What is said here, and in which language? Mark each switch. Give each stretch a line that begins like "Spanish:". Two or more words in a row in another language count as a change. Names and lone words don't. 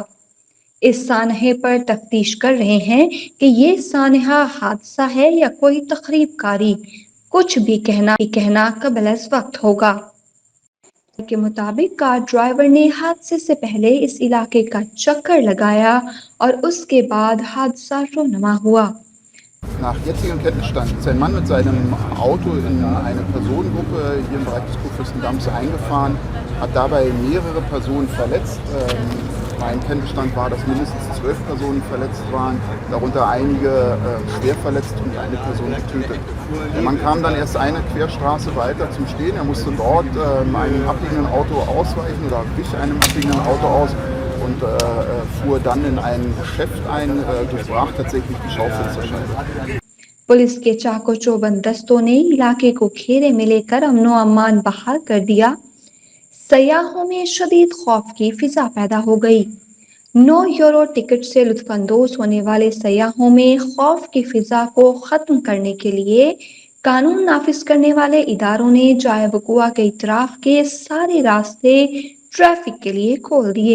Urdu: اس سانحے پر تفتیش کر رہے ہیں کہ یہ سانحہ حادثہ ہے یا کوئی تخریب کاری. کچھ بھی کہنا قبل از وقت ہوگا. کے مطابق
English: car driver
Urdu: نے حادثے سے پہلے اس علاقے کا چکر لگایا اور اس کے بعد حادثہ رونما ہوا.
German: Nach jetzigem Kenntnisstand ist ein Mann mit seinem Auto in eine Personengruppe hier im Bereich des Kurfürstendamms eingefahren, hat dabei mehrere Personen verletzt. Mein Kenntnisstand war, dass mindestens 12 Personen verletzt waren, darunter einige schwer verletzt und eine Person getötet. Der Mann kam dann erst eine Querstraße weiter zum Stehen. Er musste dort einem abbiegenden Auto ausweichen oder wich einem abbiegenden Auto aus und fuhr dann in ein Geschäft ein, durchbrach tatsächlich die Schaufensterscheibe.
Urdu: پولیس کے چاق و چوبند دستوں نے علاقے کو گھیرے میں لے کر امن و امان بحال کر دیا. سیاحوں میں شدید خوف کی فضا پیدا ہو گئی. 9 یورو ٹکٹ سے لطف اندوز ہونے والے سیاحوں میں خوف کی فضا کو ختم کرنے کے لیے قانون نافذ کرنے والے اداروں نے جائے وقوعہ کے اطراف کے سارے راستے ٹریفک کے لیے کھول دیے.